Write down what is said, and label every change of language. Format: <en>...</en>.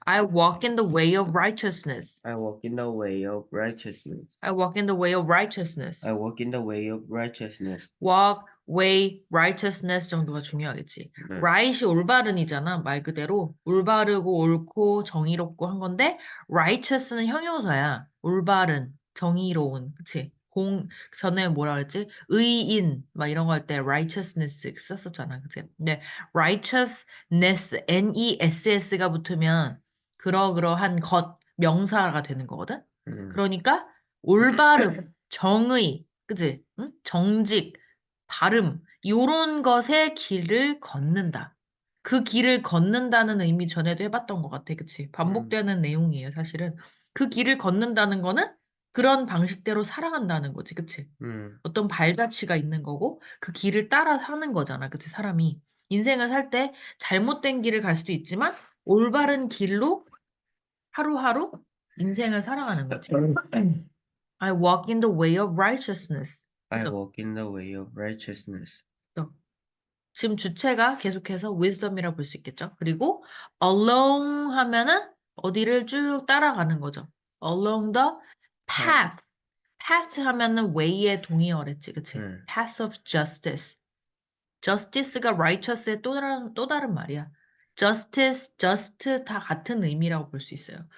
<en>I walk in the way of righteousness. I walk in the way of righteousness. I walk in the way of righteousness. I walk in the way of righteousness.</en> <ko>walk, way, righteousness 정도가 중요하겠지. 네. right이 올바른이잖아. 말 그대로 올바르고 옳고 정의롭고 한 건데 righteous는 형용사야. 올바른, 정의로운, 그치? 전에 뭐라 그랬지? 의인 막 이런 거 할 때 righteousness 썼었잖아. 그치? 근데 righteousness, N-E-S-S가 붙으면 그러한 것, 명사가 되는 거거든? 그러니까 올바름, 정의, 그치? 응? 정직, 발음, 요런 것의 길을 걷는다. 그 길을 걷는다는 의미 전에도 해봤던 것 같아. 그치? 반복되는 내용이에요, 사실은. 그 길을 걷는다는 거는 그런 방식대로 살아간다는 거지. 그치? 어떤 발자취가 있는 거고 그 길을 따라 사는 거잖아. 그치? 사람이. 인생을 살 때 잘못된 길을 갈 수도 있지만 올바른 길로 하루하루 인생을 살아가는 거지.</ko> <en>I walk in the way of righteousness. I</en> <ko>그죠?</ko> <en>walk in the way of righteousness.</en> <ko>지금 주체가 계속해서 wisdom이라고 볼 수 있겠죠. 그리고 along 하면은 어디를 쭉 따라가는 거죠.</ko> <en>along the path.</en> <ko>path 하면은 way의 동의어랬지, 그치?</ko> <en>path of justice.</en> <ko>justice가 righteous의 또 다른 말이야. justice, just 다 같은 의미라고 볼 수 있어요.</ko>